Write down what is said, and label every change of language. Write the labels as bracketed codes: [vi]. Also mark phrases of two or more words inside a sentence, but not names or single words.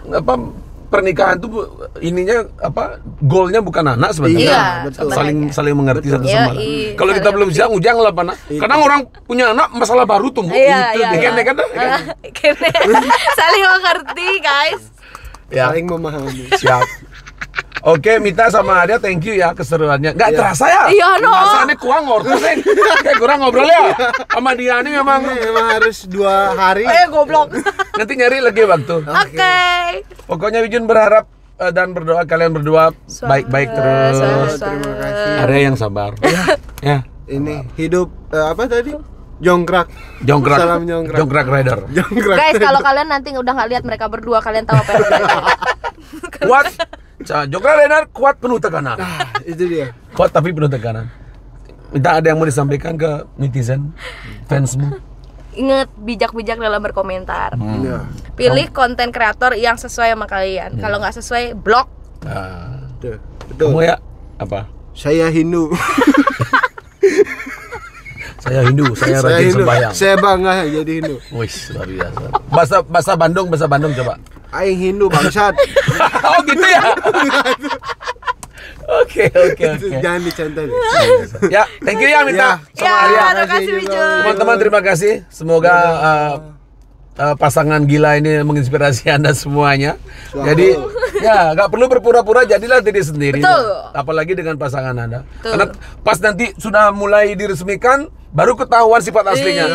[id] pernikahan tuh ininya goalnya bukan anak sebenarnya. Iya, betul. Saling mengerti satu sama lain. Iya, Kalau kita saling belum siap ujang lah pana. Kadang orang punya anak masalah baru tuh. Iya, iya. Kan. Kene. Saling mengerti, guys. Ya. Saling memahami. Siap. Oke, Mita sama Adia, [en] thank you [id] ya keseruannya. Nggak terasa ya? Iya, no. Rasanya kurang ngortosin. Kayak kurang ngobrol ya. Sama dia ini memang Emang harus 2 hari. Goblok. nanti nyari lagi waktu. Oke. Pokoknya Wijun berharap dan berdoa kalian berdua baik-baik terus. Terima kasih. Area yang sabar. Ya. Ini hidup apa tadi? Jongkrak. Jongkrak. Salam jongkrak. Jongkrak Rider. Jongkrak. Guys, kalau kalian nanti udah nggak lihat mereka berdua, kalian tahu apa yang terjadi. Kuat. Jongkrak Rider kuat penuh tekanan. Itu dia. Kuat tapi penuh tekanan. Minta ada yang mau disampaikan ke netizen, fansmu? Ingat bijak-bijak dalam berkomentar. Iya. Pilih konten kreator yang sesuai sama kalian. Kalau nggak sesuai, blok. Nah, Betul. Betul. kamu ya apa? Saya Hindu. Saya Hindu, saya rajin sembahyang. Saya bangga jadi Hindu. Wih, luar biasa. Bahasa Bandung coba. Aing Hindu bangsat. Oh gitu ya. Oke. Jangan dicontoh. Ya, [en] thank you [id] ya Mita. Ya. Sama Arya. Terima kasih juga. Wijun. Teman-teman terima kasih. Semoga pasangan gila ini menginspirasi Anda semuanya. Jadi ya nggak perlu berpura-pura, jadilah diri sendiri. Betul. Apalagi dengan pasangan Anda. Betul. Karena pas nanti sudah mulai diresmikan, baru ketahuan sifat aslinya.